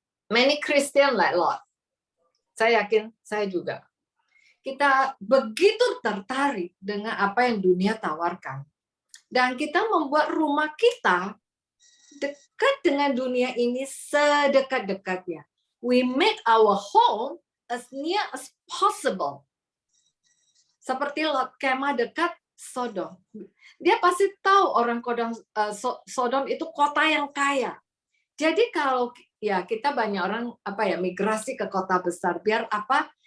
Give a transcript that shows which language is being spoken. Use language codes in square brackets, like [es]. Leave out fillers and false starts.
[en] Many Christian like Lot. [id] Saya yakin, saya juga. Kita begitu tertarik dengan apa yang dunia tawarkan. Dan kita membuat rumah kita dekat dengan dunia ini sedekat-dekatnya. [en] We make our home as near as possible. [id] Seperti Lot, kemah dekat Sodom. Dia pasti tahu orang Sodom itu kota yang kaya. Jadi kalau ya kita banyak orang migrasi ke kota besar biar apa?